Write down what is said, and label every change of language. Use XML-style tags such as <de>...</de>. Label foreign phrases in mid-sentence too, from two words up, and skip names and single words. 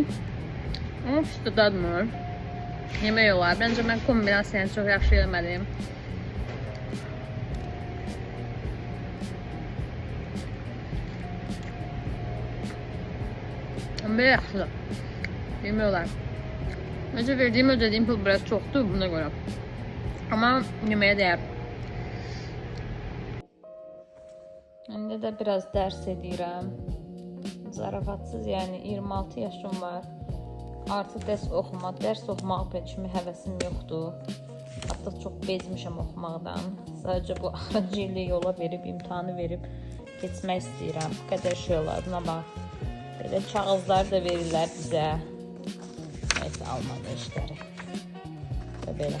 <az>Ama pis də dadmır. Yemək olar. Bence mən kombinasiyanı çox yaxşı eləmədim. Amma yaxşıdır. Yemək olar.</az> <tr>Bence verdiğim ödediğim pul biraz çoktu buna göre. Ama yemeğe değer. Şimdi de biraz ders edirəm. Zarafatsız yani 26 yaşım var.</tr> <az>Artık ders oxumaq kimi həvəsim yoxdur. Artıq çox bezmişəm oxumaqdan. Sadəcə bu axıncı ili yola verib, imtahanı verib keçmək istəyirəm. Bu qədər şey olar. Buna bax. Belə kağızları da verirlər bizə. Neyse Almanya işləri. Və belə.</az>